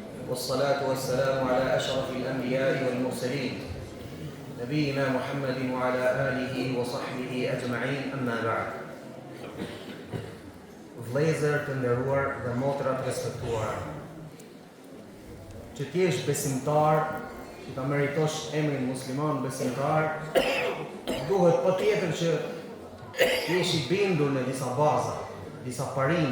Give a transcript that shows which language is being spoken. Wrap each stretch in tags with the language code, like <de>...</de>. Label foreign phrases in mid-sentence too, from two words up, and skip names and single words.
<ar>والصلاة والسلام على أشرف الأنبياء والمرسلين نبينا محمد وعلى آله وصحبه أجمعين أما بعد.</ar> <sq>Vëllezër të nderuar dhe motra të respektuara, që ti jesh besimtar, që ta meritosh emrin musliman besimtar, duhet patjetër që ti jesh i bindur në disa baza, disa parime.</sq>